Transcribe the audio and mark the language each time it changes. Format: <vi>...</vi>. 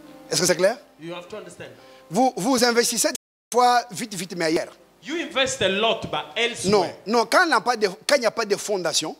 <fr>Est-ce que c'est clair? Vous investissez des fois vite, mais ailleurs.</fr> <en>You invest a lot, but elsewhere.</en> <fr>Non, quand il n'y a pas de fondation,</fr>